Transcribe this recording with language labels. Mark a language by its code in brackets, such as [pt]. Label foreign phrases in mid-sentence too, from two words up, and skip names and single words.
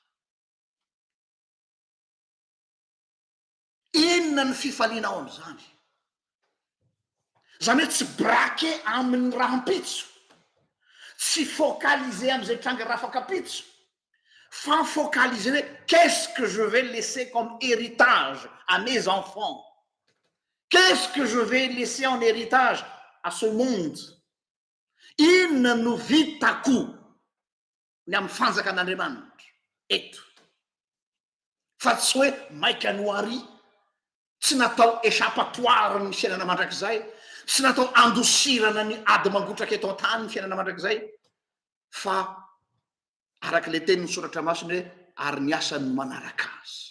[mg] Inona ny fifalinao am'izany? Zany hoe tsy brake amin'ny raha ampitso, tsy focaliser am'izay tranga raha afakapitso, fa focaliser hoe [fr] qu'est-ce que je vais laisser comme héritage à mes enfants? Qu'est-ce que je vais laisser en héritage à ce monde? [mg] Inona no vitako ny amin'ny fanjakan'Andriamanitra eto? Fa tsy hoe maika noari, tsy natao échappatoire ny fiainana mandrakizay, tsy natao andosirana ny ady mangotraka eto an-tany ny fiainana mandrakizay, fa araka le teny ny soratra masiny hoe ary ny asany manaraka azy.